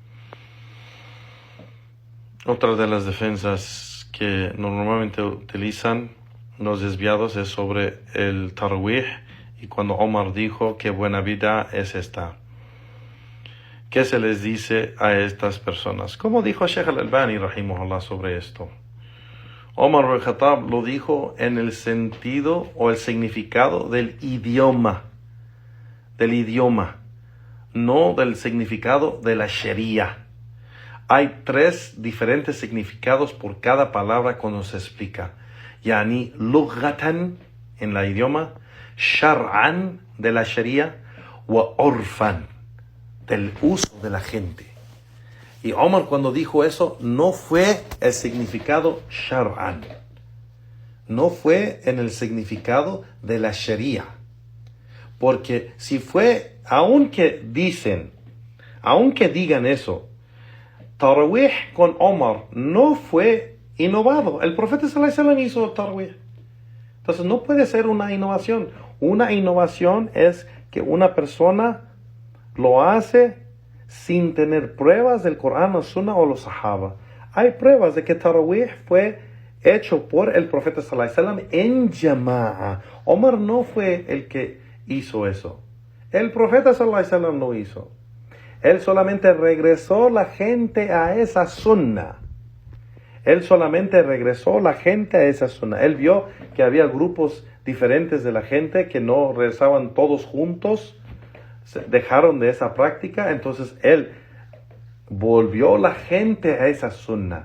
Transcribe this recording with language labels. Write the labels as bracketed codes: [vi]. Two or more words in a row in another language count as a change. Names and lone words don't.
[es] Otra de las defensas que normalmente utilizan los desviados es sobre el Tarawih y cuando Omar dijo que buena vida es esta. ¿Qué se les dice a estas personas? ¿Cómo dijo Sheikh al-Albani, [ar] rahimahullah, [es] sobre esto? Omar al-Khattab lo dijo en el sentido o el significado del idioma, no del significado de la Sharia. Hay 3 diferentes significados por cada palabra cuando se explica. [ar] يعني لغة [es] en la idioma, shar'an de la Sharia, [ar] وعرفا [es] del uso de la gente. Y Omar cuando dijo eso no fue el significado shar'an, no fue en el significado de la Sharia. Porque si fue, aunque digan eso, Tarawih con Omar no fue innovado. El profeta [ar] صلى الله عليه وسلم [es] hizo Tarawih. Entonces no puede ser una innovación. Una innovación es que una persona lo hace sin tener pruebas del Corán, la Sunna o los Sahaba. Hay pruebas de que Tarawih fue hecho por el profeta [ar] صلى الله عليه وسلم [es] en Jama'a. Omar no fue el que hizo eso. El profeta [ar] صلى الله عليه وسلم [es] lo hizo. Él solamente regresó la gente a esa sunna. Él vio que había grupos diferentes de la gente que no rezaban todos juntos, dejaron de esa práctica, entonces él volvió la gente a esa sunna.